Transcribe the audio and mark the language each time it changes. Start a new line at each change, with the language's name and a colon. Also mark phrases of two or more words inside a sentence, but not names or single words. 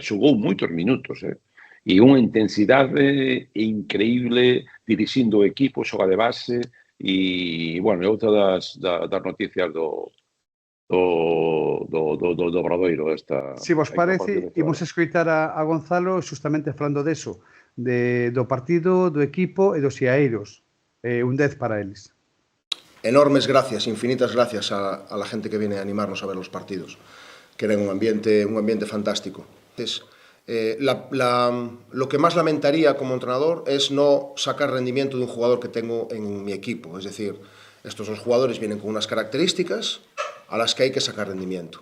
Galician: Xogou moitos minutos, e unha intensidade increíble, dirixindo o equipo, xoga de base, e, bueno, é outra das noticias do Obradoiro. Se vos parece, imos escoitar a Gonzalo xustamente falando deso, do partido, do equipo e dos iaeiros. Un 10 para eles.
Spanish: Enormes gracias, infinitas gracias a la gente que viene a animarnos a ver los partidos, que era un ambiente fantástico. Entonces, lo que más lamentaría como entrenador es no sacar rendimiento de un jugador que tengo en mi equipo. Es decir, estos dos jugadores vienen con unas características a las que hay que sacar rendimiento.